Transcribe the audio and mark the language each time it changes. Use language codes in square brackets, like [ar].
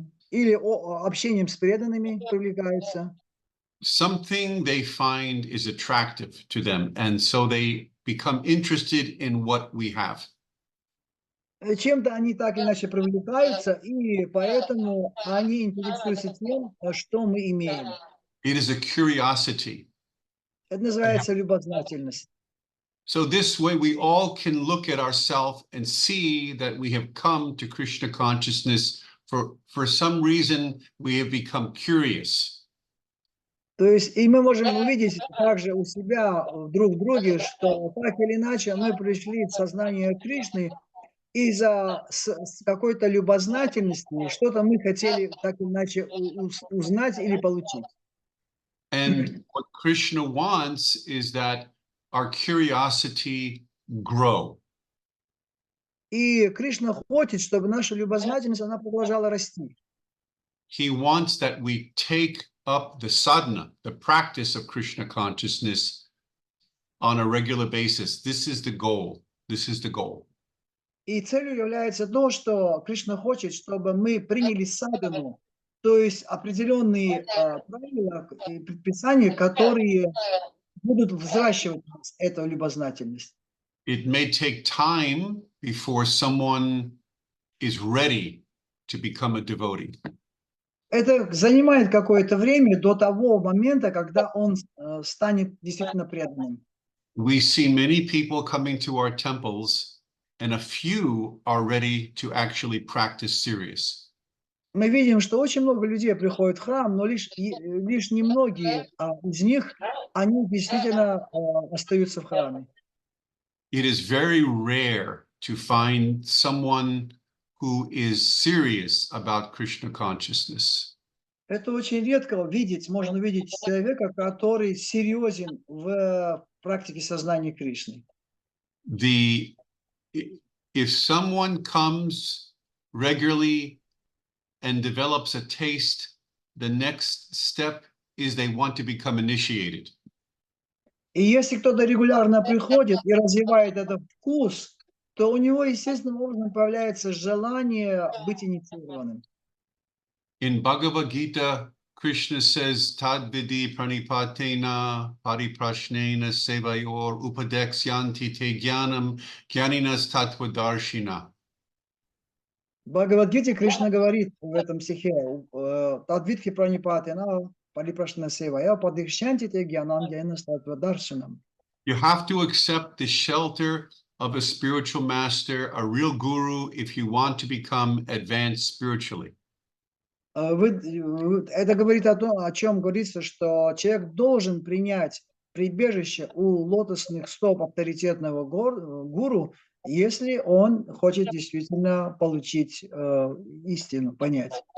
[ru] или общением с преданными привлекаются. [en] Something they find is attractive to them, and so they become interested in what we have. [ru] Чем-то они так или иначе привлекаются, и поэтому они интересуются тем, что мы имеем. [en] It is a curiosity. [ru] Это называется любознательность. [en] So this way we all can look at ourselves and see that we have come to Krishna consciousness for some reason we have become curious. [ru] То есть и мы можем увидеть также у себя друг в друге, что так или иначе мы пришли в сознание Кришны из-за какой-то любознательности, что-то мы хотели так или иначе узнать или получить. [en] And what Krishna wants is that our curiosity grow. [ru] И Кришна хочет, чтобы наша любознательность, она продолжала расти. [en] He wants that we take up the sadhana, the practice of Krishna consciousness on a regular basis. This is the goal. This is the goal. [ru] И целью является то, что Кришна хочет, чтобы мы приняли садхану, то есть определенные правила и предписания, которые будут взращивать эту любознательность. [en] It may take time before someone is ready to become a devotee. [ru] Это занимает какое-то время до того момента, когда он станет действительно преданным. [en] We see many people coming to our temples, and a few are ready to actually practice serious. [ru] Мы видим, что очень много людей приходят в храм, но лишь немногие из них, они действительно остаются в храме. [en] It is very rare to find someone who is serious about Krishna consciousness. [ru] Это очень редко видеть, можно увидеть человека, который серьезен в практике сознания Кришны. [en] The if someone comes regularly and develops a taste, the next step is they want to become initiated. [ru] И если кто-то регулярно приходит и развивает этот вкус, то у него естественным образом появляется желание быть инициированным. [en] In Bhagavad Gita, Krishna says, [sa] Tad vidi pranipatena pariprashnena sevayor upadexyanti te jnanam jnaninas tattvadarshina. [ru] В Бхагавад-гите Кришна говорит в этом стихе [sa] «Тадвидхи пранипатена парипрашна севая падихшанти те гьянам гьяна статвадаршинам». [en] You have to accept the shelter of a spiritual master, a real guru, if you want to become advanced spiritually. [ru] Это говорит о чем говорится, что человек должен принять прибежище у лотосных стоп авторитетного гуру, если он хочет действительно получить истину, понять.